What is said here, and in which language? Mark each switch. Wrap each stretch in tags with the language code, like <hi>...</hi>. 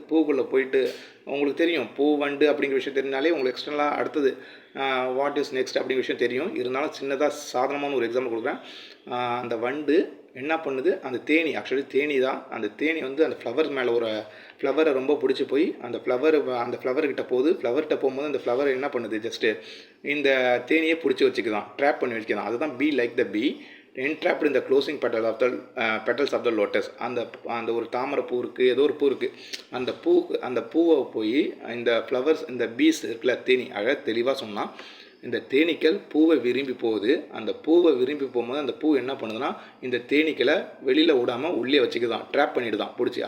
<ta>பூவுக்குள்ளே போயிட்டு உங்களுக்கு தெரியும், பூ வண்டு அப்படிங்கிற விஷயம் தெரிஞ்சாலே உங்களுக்கு எக்ஸ்டர்னலாக அடுத்தது</ta> <en>what is next</en> <ta>அப்படிங்கிற விஷயம் தெரியும். இருந்தாலும் சின்னதாக சாதாரணமான ஒரு எக்ஸாம்பிள் கொடுக்குறேன். அந்த வண்டு என்ன பண்ணுது, அந்த தேனி ஆக்சுவலி தேனி தான், அந்த தேனி வந்து அந்த ஃப்ளவர் மேலே ஒரு ஃப்ளவரை ரொம்ப பிடிச்சி போய் அந்த ஃப்ளவர்கிட்ட போகுது. ஃப்ளவர்கிட்ட போகும்போது அந்த ஃப்ளவர் என்ன பண்ணுது, ஜஸ்ட்டு இந்த தேனியை பிடிச்சி வச்சுக்குதான், ட்ராப் பண்ணி வச்சுக்குதான். அதுதான்</ta> <en>Bee like the bee entrapped in the closing petals of the lotus.</en> <ta>அந்த ஒரு தாமரை பூ இருக்குது, ஏதோ ஒரு பூ இருக்குது, அந்த பூவை போய் இந்த ஃப்ளவர்ஸ் இந்த பீஸ் இருக்குல்ல தேனி, அழகாக தெளிவாக சொன்னால் இந்த தேனீக்கள் பூவை விரும்பி போகுது. அந்த பூவை விரும்பி போகும்போது அந்த பூ என்ன பண்ணுதுன்னா இந்த தேனீக்களை வெளியில் விடாமல் உள்ளே வச்சுக்குதான், ட்ராப் பண்ணிட்டு தான் பிடிச்சி.</ta>